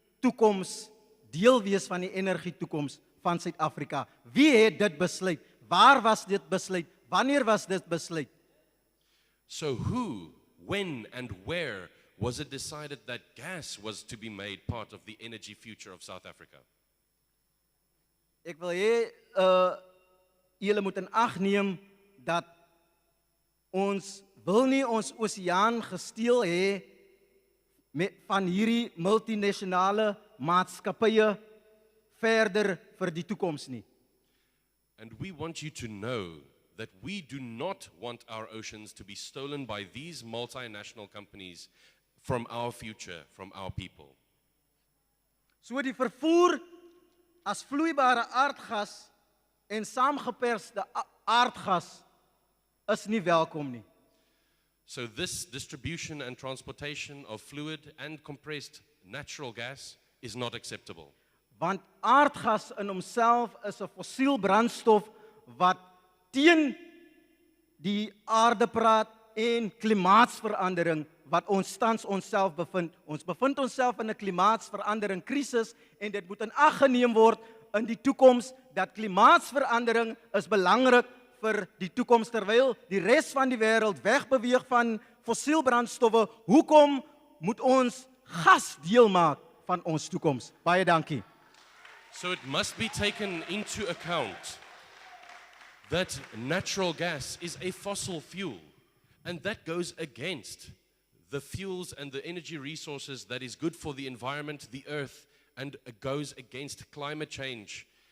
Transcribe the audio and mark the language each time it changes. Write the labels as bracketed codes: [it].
[af] toekoms deel wees van die energietoekoms van Suid-Afrika. Wie het dit besluit? Waar was dit besluit? Wanneer was dit besluit? [en] So who, when and where was it decided that gas was to be made part of the energy future of South Africa? [af] Ek wil hê julle moet in ag neem dat ons wil nie ons oseaan gesteel hê van hierdie multinasionale maatskappye verder vir die toekoms nie. [en] And we want you to know that we do not want our oceans to be stolen by these multinational companies from our future, from our people. [af] So die vervoer as vloeibare aardgas en saamgeperste aardgas is nie welkom nie. [en] So this distribution and transportation of fluid and compressed natural gas is not acceptable. [af] Want aardgas in homself is 'n fossiel brandstof wat teen die aarde praat en klimaatsverandering wat ons tans onsself bevind. Ons bevind onsself in 'n klimaatsverandering krisis en dit moet in ag geneem word in die toekoms dat klimaatsverandering is belangrik vir die toekoms terwyl die res van die wêreld wegbeweeg van fossielbrandstowwe. Hoekom moet ons gas deel maak van ons toekoms? Baie dankie. [en] So it must be taken into account that natural gas is a fossil fuel, and that goes against the fuels and the energy resources that is good for the environment, the earth, and goes against climate change.